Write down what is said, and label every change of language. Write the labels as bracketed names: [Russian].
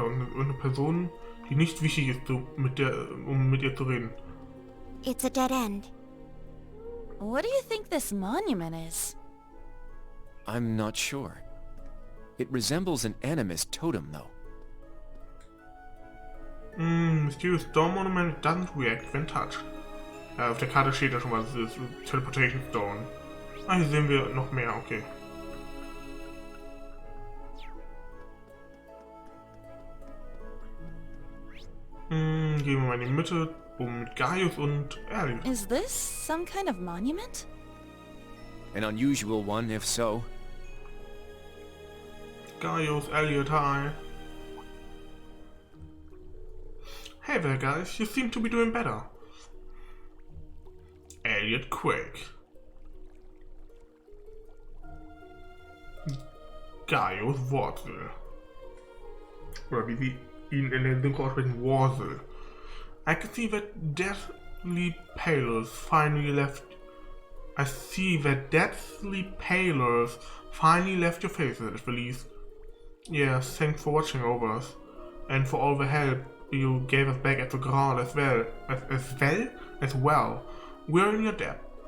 [German] Eine Person, die nicht wichtig ist, um mit ihr zu reden. [English] It's a dead end. What do you think this monument is? I'm not sure. It resembles an animist totem, though. Mysterious Stone Monument doesn't react when touched. [German] Ja, auf der Karte steht ja schon mal, das ist Teleportation Stone. Ah, hier sehen wir noch mehr, okay. Gehen wir mal in die Mitte, mit Gaius und Eryn. [English] Is this some kind of monument? An unusual one, if so. Gaius, Elliot, hi. Hey there, guys. You seem to be doing better. Elliot Quake. Gaius Wurzel. [German] Oder wie sie ihn in den Synchro aussprechen, Wurzel. [English] I can see that deathly pallors finally left. I see that deathly pallors finally left your faces, at least. Yes, thanks for watching over us, and for all the help you gave us back at the ground as well. We're in your debt.